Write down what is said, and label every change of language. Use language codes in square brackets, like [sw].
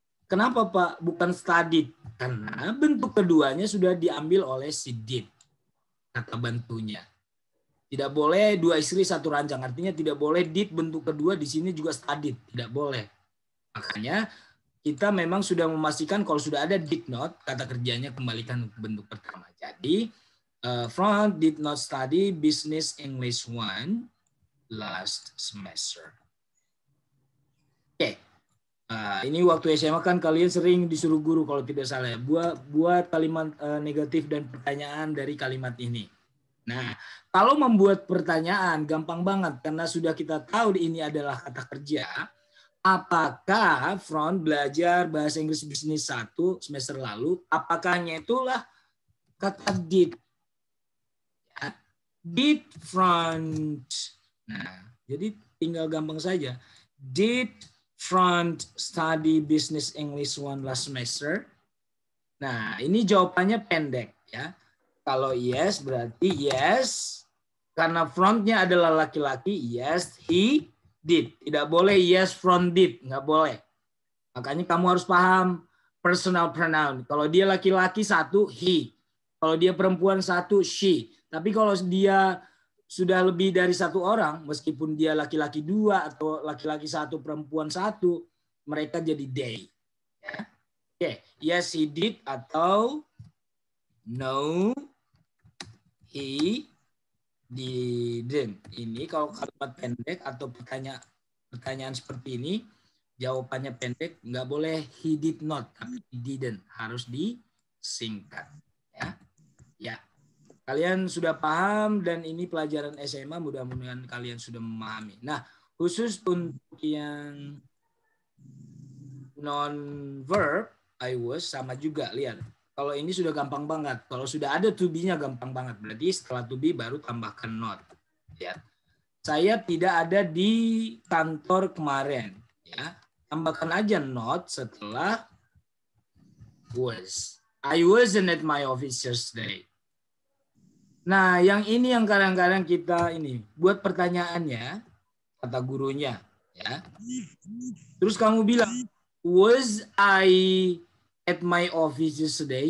[id] Kenapa Pak bukan studied? Karena bentuk keduanya sudah diambil oleh si did. Kata bantunya. Tidak boleh dua istri satu ranjang. Artinya tidak boleh did bentuk kedua di sini juga studied. Tidak boleh. Makanya kita memang sudah memastikan kalau sudah ada did not, kata kerjanya kembalikan ke bentuk pertama. [en] Jadi, Front did not study Business English 1 last semester. [id] Oke. Ini waktu SMA kan kalian sering disuruh guru kalau tidak salah ya. Buat kalimat negatif dan pertanyaan dari kalimat ini. Nah, kalau membuat pertanyaan gampang banget karena sudah kita tahu ini adalah kata kerja. Apakah Front belajar bahasa Inggris Business 1 semester lalu? Apakahnya itulah kata did? Ya. Did Front. Nah, jadi tinggal gampang saja. [en] Did Front study Business English 1 last semester? [id] Nah, ini jawabannya pendek ya. Kalau yes berarti yes. Karena frontnya adalah laki-laki, [en] yes, he did. [id] Tidak boleh [en] yes, front did. [id] Nggak boleh. Makanya kamu harus paham personal pronoun. Kalau dia laki-laki satu, he. Kalau dia perempuan satu, she. Tapi kalau dia sudah lebih dari satu orang, meskipun dia laki-laki dua atau laki-laki satu, perempuan satu, mereka jadi they. Ya. [en] Oke, yes he did atau no he didn't. [id] Ini kalau kalimat pendek atau pertanyaan seperti ini, jawabannya pendek, nggak boleh [en] he did not, [id] tapi [en] he didn't, [id] harus disingkat. Ya, ya. Kalian sudah paham dan ini pelajaran SMA, mudah-mudahan kalian sudah memahami. Nah, khusus untuk yang non-verb, I was sama juga, lihat. Kalau ini sudah gampang banget. Kalau sudah ada to be-nya gampang banget. Berarti setelah to be baru tambahkan not. Ya. Saya tidak ada di kantor kemarin. Ya. Tambahkan aja not setelah was. [en] I wasn't at my office yesterday. [id] Nah, yang ini yang kadang-kadang kita ini buat pertanyaannya, kata gurunya, ya. Terus kamu bilang, [en] was I at my office yesterday?